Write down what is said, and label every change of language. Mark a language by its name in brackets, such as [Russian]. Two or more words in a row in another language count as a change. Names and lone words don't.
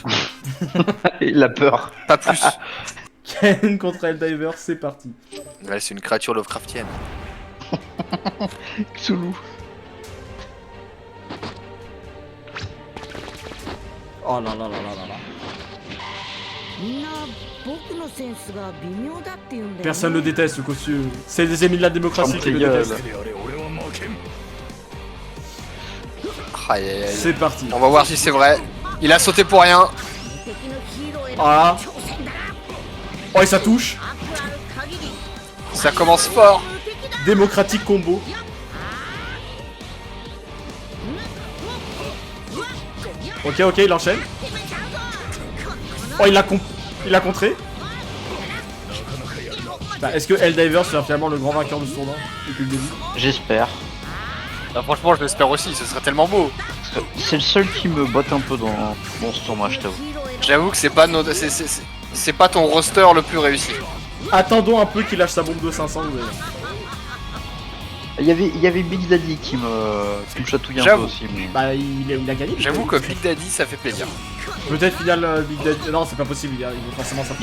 [French] Il a peur. pas plus. Ken contre Helldiver, c'est parti. Ouais, c'est une créature Lovecraftienne. Cthulhu. Oh là là là là là là. [Japanese] みんな僕のセンスが微妙だって言うんだよね [French] Personne ne déteste ce costume. C'est les ennemis de la démocratie qui le Gueule. détestent. Aïe aïe aïe. C'est parti. On va voir si c'est vrai. Il a sauté pour rien. [Japanese] 敵のヒーローへあの挑戦だ [French] Oh et ça touche. [Japanese] 悪ある限り [French] Ça commence fort. [Japanese] 敵だ [French] Démocratique combo. Ok ok il enchaîne. Oh il l'a contré. Bah, est-ce que Helldiver sera finalement le grand vainqueur de ce tournoi depuis le début? J'espère. Ah, franchement, je l'espère aussi, ce serait tellement beau. Parce que c'est le seul qui me botte un peu dans ce tournoi, je t'avoue. [Japanese] ヒーローへの [French] J'avoue que c'est pas c'est pas ton roster le plus réussi. Attendons un peu qu'il lâche sa bombe de 500 vous allez. Il y avait Big Daddy qui me chatouillait un peu J'avoue. aussi. Mais... Bah il a gagné. J'avoue que Big Daddy, ça fait plaisir. Peut-être final Big Daddy. Non c'est pas possible, il va forcément s'affronter.